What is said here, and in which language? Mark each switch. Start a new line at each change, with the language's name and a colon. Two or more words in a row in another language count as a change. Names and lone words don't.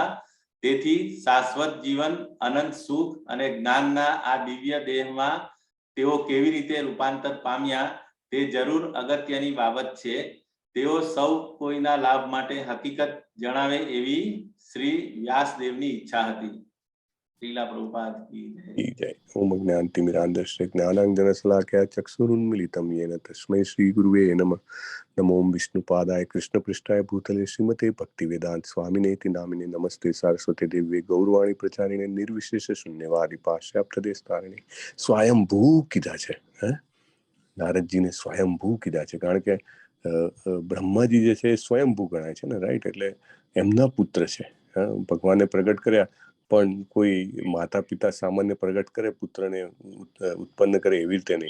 Gujarati: તેથી શાશ્વત જીવન, અનંત સુખ અને જ્ઞાનના આ દિવ્ય દેહમાં તેઓ કેવી રીતે રૂપાંતર પામ્યા તે જરૂર અગત્યની બાબત છે. તેઓ સૌ કોઈના લાભ માટે હકીકત જણાવે એવી શ્રી વ્યાસદેવની ઈચ્છા હતી. શ્રીલા પ્રભુપાદ કી જય.
Sanskrit: ओम ज्ञानतिमिरान्धस्य ज्ञानाञ्जनशलाकया चक्षुरुन्मिलितं येन तस्मै श्रीगुरुवे नमः. नमो विष्णुपादाय कृष्णपृष्ठाय भूतले श्रीमते भक्तिवेदांत स्वामिनेति नामिने नमस्ते सारस्वती देव्ये गौरवाणी प्रचारिणे निर्विशेष शून्यवादी पाश्चात्य स्वयंभू
Gujarati: કીધા છે. નારદજીને સ્વયંભૂ કીધા છે કારણ કે બ્રહ્માજી જે છે એ સ્વયંભૂ ગણાય છે ને, રાઈટ? એટલે એમના પુત્ર છે. ભગવાને પ્રગટ કર્યા, પણ કોઈ માતા પિતા સામાન્ય પ્રગટ કરે પુત્રને ઉત્પન્ન કરે એવી રીતે નહીં.